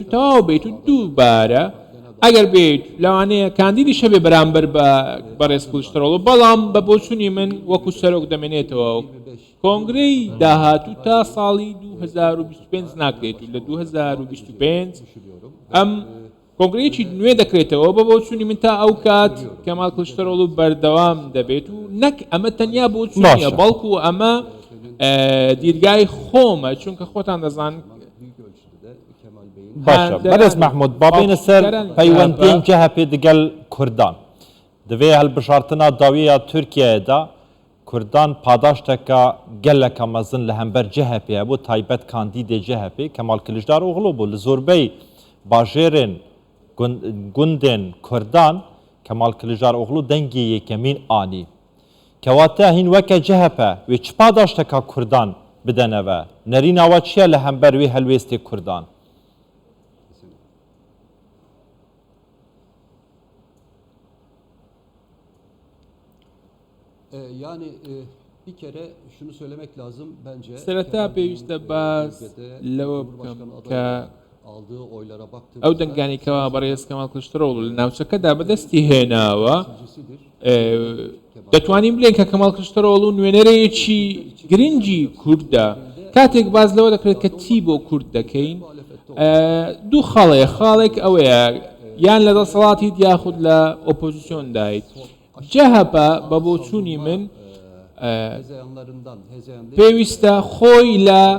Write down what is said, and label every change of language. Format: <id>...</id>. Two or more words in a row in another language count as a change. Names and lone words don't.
<ckb>تەواو بێت و دووبارە ئەگەر بێت لەوانەیە کاندیدی شەبێ بەرامبەر بە بەڕێز کلشتەرۆڵ بەڵام بە بۆچوونی من وەکو سەرۆک دەمێنێتەوە کۆنگرەی داهاتوو تا ساڵی 2025 ناکرێت و لە 2025 ئەم کۆنگرەیەکی نوێ دەکرێتەوە بە بۆچوونی من تا ئەو کات کەمال کلشتەرۆڵ بەردەوام دەبێت و نەک ئەمە تەنیا بۆچوونیە بەڵکو ئەمە دیرگای خۆمە چونکە خۆتان دەزان باشە بەرز محمود بابێنە سەر پەیوەندیên</ckb> <ku>CHP digel Kurdan divê helbijartina dawiya Tirkiyeyê de Kurdan padaşteka geleka mezin li hember CHP'ye bû taybet kandîdê CHP Kemal Kılıçdaroğlu bû li zorbey bajêrên gundên Kurdan Kemal Kılıçdaroğlu dengê yekemîn anî kewate hîn weke CHP wê çi padaşteka Kurdan bideneve nerîna we çi ye li hember wê helwestê Kurdan</ku> <tr>Yani bir kere şunu söylemek lazım bence.</tr> <ckb>سەرەتا پێویستە باس لەوە بکەم کە</ckb> <tr>aldığı oylara baktığımızda</tr> <ckb>ئەو دەنگانێکەوە بەڕێز کەمال کلشتەرۆڵ لە ناوچەکەدا بەدەستی هێناوە دەتوانین بڵێن کە کەمال کلشتەرۆڵ و نوێنەرەیەکی گرنگی کوردە کاتێک باز لەوە دەکرێت کە چی بۆ کورد دەکەین دوو خاڵێک ئەوەیە یان لە دەسەڵاتیت یاخود لە ئۆپۆزیسیۆن دایت جەهەپە بە بۆچوونی من پێویستە خۆی لە</ckb>